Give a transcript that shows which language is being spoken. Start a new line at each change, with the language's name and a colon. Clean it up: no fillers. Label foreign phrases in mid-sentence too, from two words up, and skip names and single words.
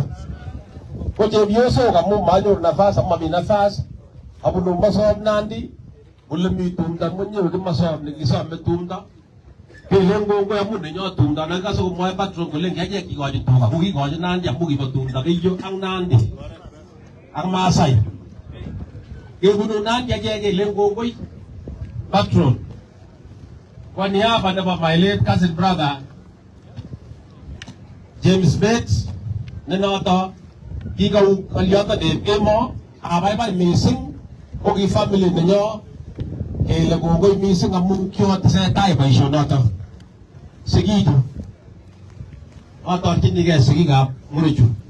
Kalenjin: Ko chepyosok amu manyoru nafas amu mami nafas abunu masomnandi ole mi tumdo mwenyewe kimasom nekisome tumdo. Kelen kongoi amu nenyo tumdo nakikase komwoe patron kole ngechek kikochi tuga ko kikochi Nandi amu kibo tumdo Keiyo ak Nandi ak Maasai. Kebunu Nandi achek kelen kongoi patron.
Swahili: Kwa niaba
Kalenjin: nebo
English: my late cousin brother
Kalenjin: James Bates ne noto kikau kalyoto de kemo abaibai mising ko ki family nenyo kele kongoi mising amu kiotesetai boisionoto. Sigichu atorchinigei sigikab murechu.